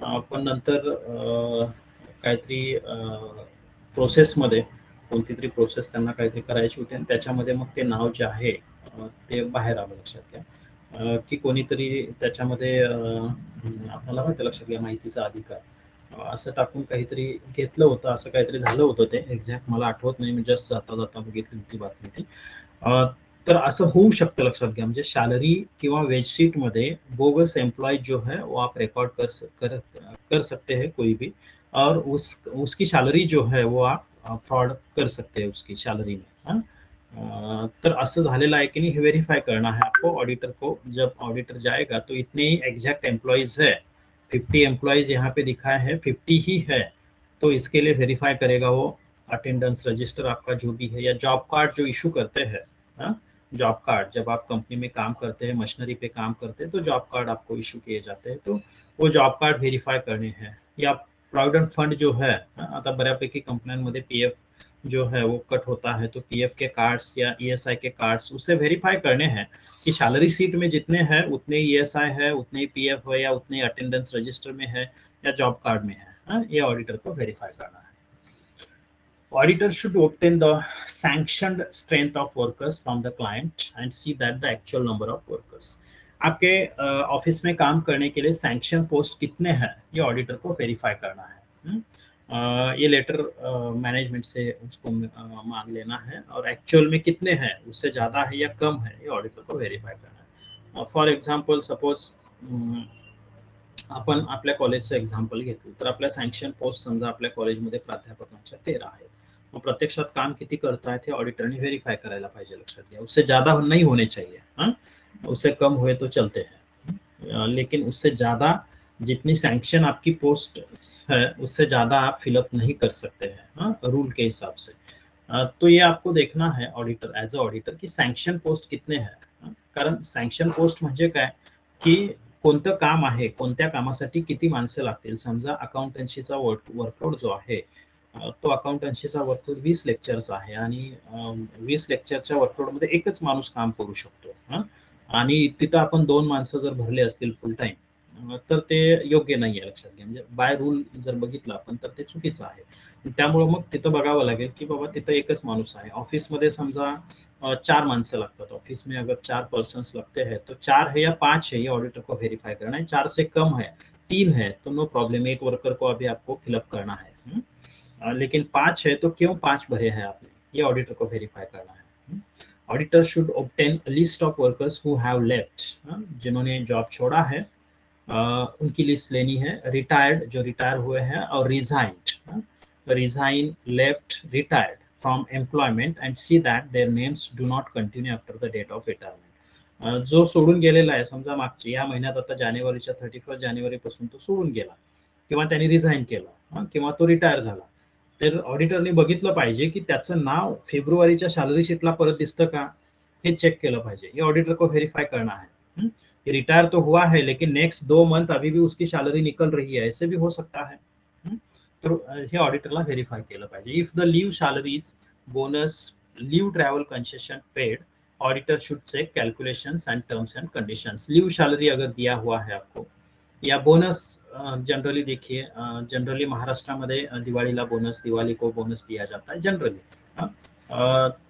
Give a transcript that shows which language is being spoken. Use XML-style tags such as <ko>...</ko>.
<mr>पण नंतर काहीतरी प्रोसेसमध्ये कोणती तरी प्रोसेस त्यांना काहीतरी करायची होती आणि त्याच्यामध्ये मग ते नाव जे आहे ते बाहेर आलं, लक्षात घ्या, की कोणीतरी त्याच्यामध्ये आपल्याला माहिती, लक्षात घ्या माहितीचा अधिकार असं टाकून काहीतरी घेतलं होतं, असं काहीतरी झालं होतं, ते एक्झॅक्ट मला आठवत नाही, मी जस्ट जाता जाता बघितली होती बातमी ती। तर असं होऊ शकतं, लक्षात घ्या, म्हणजे सॅलरी किंवा वेज शीट मध्ये</mr> <hi>बोगस एम्प्लॉय जो है वो आप रिकॉर्ड कर सकते हैं कोई भी, और उसकी सैलरी जो है वो आप फ्रॉड कर सकते हैं उसकी सैलरी में,</hi> <mr>तर असं झालेलं आहे की</mr> <hi>नहीं वेरीफाई करना है आपको ऑडिटर को। जब ऑडिटर जाएगा तो इतने ही एग्जैक्ट एम्प्लॉयज है, 50 एम्प्लॉयज यहाँ पे दिखाए हैं, 50 ही है, तो इसके लिए वेरीफाई करेगा वो अटेंडेंस रजिस्टर आपका जो भी है, या जॉब कार्ड जो इशू करते हैं, जॉब कार्ड जब आप कंपनी में काम करते हैं, मशीनरी पे काम करते हैं, तो जॉब कार्ड आपको इशू किए जाते हैं, तो वो जॉब कार्ड वेरीफाई करने हैं। या प्रोव्हिडंट फंड जो है,</hi> <mr>आता बऱ्यापैकी कंपन्यांमध्ये</mr> <hi>पीएफ जो है वो कट होता है, तो पीएफ के कार्ड्स या ईएसआई के कार्ड्स उससे वेरीफाई करने हैं कि सैलरी शीट में जितने हैं उतने ईएसआई है, उतने ही पीएफ है, या उतने अटेंडेंस रजिस्टर में है, या जॉब कार्ड में है, ये ऑडिटर को वेरीफाई करना है।</hi> <en>Auditor should obtain the sanctioned strength of workers from the client and see that the actual number of workers।</en> <hi>आपके ऑफिस में काम करने के लिए सैंक्शन पोस्ट कितने हैं ये ऑडिटर को वेरीफाई करना है। ये लेटर मैनेजमेंट से उसको मांग लेना है, और एक्चुअल में कितने हैं, उससे ज़्यादा है या कम है, ये ऑडिटर को वेरीफाई करना है।</hi> <mr>फॉर एक्झाम्पल सपोज आपण आपल्या कॉलेजचं एक्झाम्पल घेतलं तर आपल्या सँक्शन पोस्ट समजा आपल्या कॉलेजमध्ये प्राध्यापकांच्या 13 आहेत, मग प्रत्यक्षात काम किती करतायत हे ऑडिटरने व्हेरीफाय करायला पाहिजे, लक्षात घ्या।</mr> <hi>उससे ज्यादा नहीं होने चाहिए, उससे कम हुए तो चलते हैं, लेकिन उससे ज्यादा जितनी सैंक्शन आपकी पोस्ट है उससे ज्यादा आप फिलअप नहीं कर सकते हैं, रूल के हिसाब से। तो ये आपको देखना है ऑडिटर एज अ ऑडिटर की सैंक्शन पोस्ट कितने हैं,</hi> <mr>कारण सैंक्शन पोस्ट म्हणजे काय की कोणतं काम आहे, कोणत्या कामासाठी किती माणसं लागतील। समजा अकाउंटन्सीचा वर्कलोड जो आहे तो अकाउंटन्सीचा वर्कलोड 20 लेक्चरचा आहे आणि 20 लेक्चरच्या वर्कलोडमध्ये एकच माणूस काम करू शकतो, आणि तिथं आपण 2 माणसं जर भरले असतील फुल टाइम तर ते योग्य नाही आहे, लक्षात घ्या। म्हणजे बाय रूल जर बघितलं आपण तर ते चुकीचं आहे। त्यामुळे मग तिथं बघावं लागेल की बाबा तिथं एकच माणूस आहे। ऑफिसमध्ये समजा 4 माणसं लागतात,</mr> <hi>ऑफिस में अगर 4 पर्सन्स लगते हैं तो 4 है या 5 है ये ऑडिटर को वेरीफाई करना है। 4 से कम है, 3 है तो नो प्रॉब्लम, एक वर्कर को अभी आपको फिलअप करना है। लेकिन 5 है तो क्यों 5 भरे हैं आपने, ये ऑडिटर को वेरीफाई करना है।</hi> <en>auditor should obtain list of workers who have left,</en> <hi>जिन्होंने जॉब छोड़ा है उनकी लिस्ट लेनी है, रिटायर्ड जो रिटायर हुए हैं,</hi> <en>और resign, left, retired from employment and see that their names do not continue after the date of retirement।</en> <mr>जो सोडून गेलेला आहे, समजा मागच्या या महिन्यात आता जानेवारीच्या 31 जानेवारी पासून तो सोडून गेला किंवा त्यांनी रिझाईन केलं किंवा तो रिटायर झाला, तर ऑडिटरने बघितलं पाहिजे की त्याचं नाव फेब्रुवारीच्या सॅलरी शीटला परत दिसतं का, हे चेक केलं पाहिजे,</mr> <hi>हे ऑडिटर को व्हेरीफाई करना है। रिटायर तो हुआ है लेकिन नेक्स्ट 2 मंथ अभी भी उसकी सैलरी निकल रही है, ऐसे भी हो सकता है।</hi> <mr>तर हे ऑडिटरला व्हेरीफाय केलं पाहिजे.</mr> <en>If the leave salaries bonus leave travel concession paid auditor should check calculations and terms and conditions.</en> <hi>Leave salary अगर दिया हुआ है आपको या बोनस, जनरली देखिए जनरली महाराष्ट्र में दिवाळीला बोनस, दिवाली को बोनस दिया जाता है जनरली.</hi>